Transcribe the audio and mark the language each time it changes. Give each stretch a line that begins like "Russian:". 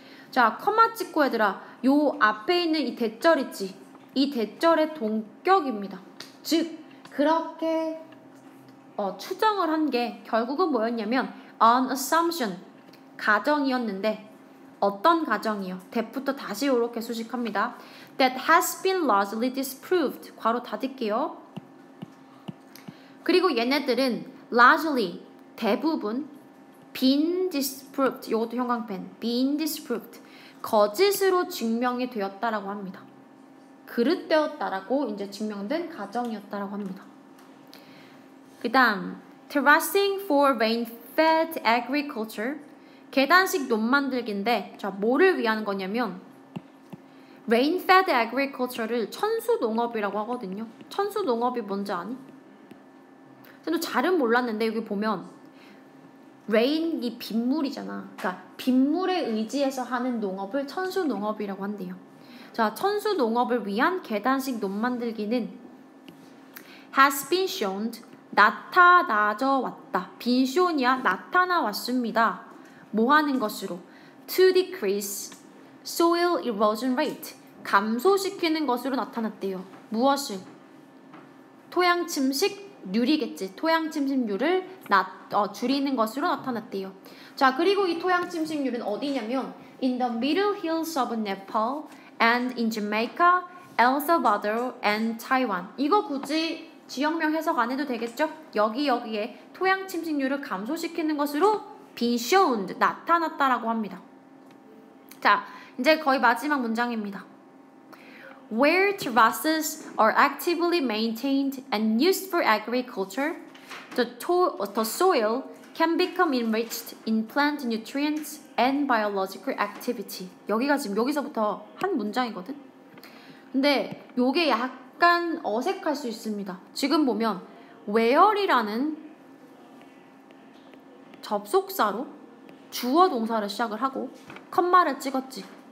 Korean: 자, 커마 찍고 얘들아, 요 앞에 있는 이 대절 있지? 이 대절의 동격입니다. 즉, 그렇게 추정을 한 게 결국은 뭐였냐면
English: an assumption,
Korean: 가정이었는데 어떤 가정이요? that부터 다시 이렇게 수식합니다.
English: that has been largely disproved.
Korean: 괄호 닫을게요. 그리고 얘네들은 largely, 대부분 been disproved. 이것도 형광펜. been disproved. 거짓으로 증명이 되었다라고 합니다. 그릇되었다라고 이제 증명된 가정이었다라고 합니다. 그 다음
English: terracing for rain-fed agriculture
Korean: 계단식 논 만들기인데 자, 뭐를 위한 거냐면 rain-fed agriculture를 천수농업이라고 하거든요. 천수농업이 뭔지 아니? 저도 잘은 몰랐는데 여기 보면 rain이 빗물이잖아. 그러니까 빗물에 의지해서 하는 농업을 천수농업이라고 한대요. 자, 천수농업을 위한 계단식 논 만들기는
English: has been shown
Korean: 나타나져 왔다. been shown이야 나타나 왔습니다. 뭐 하는 것으로?
English: to decrease soil erosion rate
Korean: 감소시키는 것으로 나타났대요. 무엇을? 토양 침식률이겠지. 토양 침식률을 줄이는 것으로 나타났대요. 자, 그리고 이 토양 침식률은 어디냐면
English: in the middle hills of Nepal and in Jamaica, El Salvador and Taiwan.
Korean: 이거 굳이 지역명 해석 안 해도 되겠죠? 여기에 토양 침식률을 감소시키는 것으로 been shown, 나타났다라고 합니다. 자, 이제 거의 마지막 문장입니다.
English: Where terraces are actively maintained and used for agriculture, the soil can become enriched in plant nutrients and biological activity.
Korean: 여기가 지금 여기서부터 한 문장이거든. 근데 요게 약간 어색할 수 있습니다. 지금 보면 where이라는 접속사로 주어 동사를 시작을 하고 컴마를 찍었지.